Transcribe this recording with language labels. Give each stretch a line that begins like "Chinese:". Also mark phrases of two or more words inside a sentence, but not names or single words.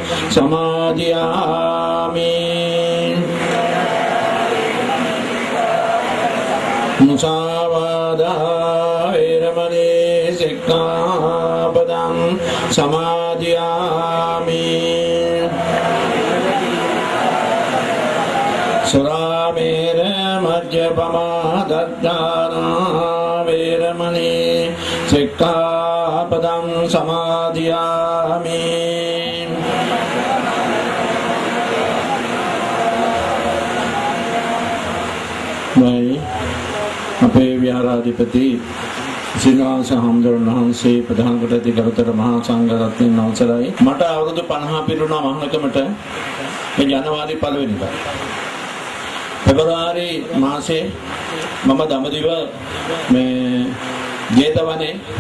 Pali: समादयामि मुसावादा वैरमणि सिक्खापदं समादयामि सुरामेर मद्यपमा दद्दाना वैरमणि सिक्खापदं समादयामि
Sinhala: අපේ විහාරාධිපති ශ්‍රීනිවාස හාමුදුරන් වහන්සේ ප්‍රධාන කොට ඇති ගරුතර මහා සංඝරත්නයන් අවසරයි මට අවුරුදු 50 පිරුණා මහානකමට මේ ජනවාරි 1 වෙනිදා පෙබරවාරි මාසේ මම දඹදිව මේ ජේතවනේ